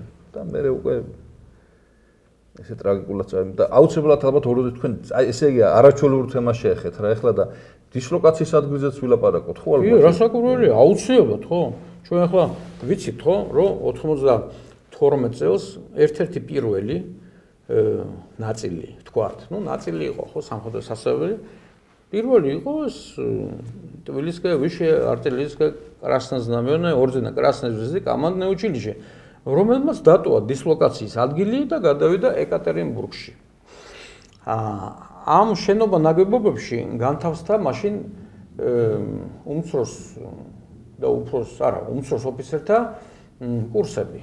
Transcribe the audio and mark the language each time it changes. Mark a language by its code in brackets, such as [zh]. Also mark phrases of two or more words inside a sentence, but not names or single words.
[ka] და მე უკვე ესე ტრაგიკულად წავიდა და აუცილებლად ალბათ ოროდი თქვენ აი ესე იგი არაჩვეულებრივ თემას შეეხეთ რა ეხლა და დისლოკაციის ადგილზეც ვილაპარაკოთ ხო ალბათ? კი, რასაკვირველია, აუცილებლად ხო? ჩვენ ახლა ვიცით ხო, რომ 92 წელს ერთ-ერთი პირველი ნაწილი, თქვათ, ну, ნაწილი იყო ხო სამხედრო სასწავლებელი. პირველი იყო ეს [ru] Тбилисское высшее артиллерийское красное знамёное ордена Красной Звезды командное училище, [ka] რომელმაც დატოვა დისლოკაციის ადგილი და გადავიდა ეკატერინბურგში. ამ შენობა ნაგებობებში განთავსდა მაშინ უმცროს და უფროს, არა, უმცროს ოფიცერთა კურსები.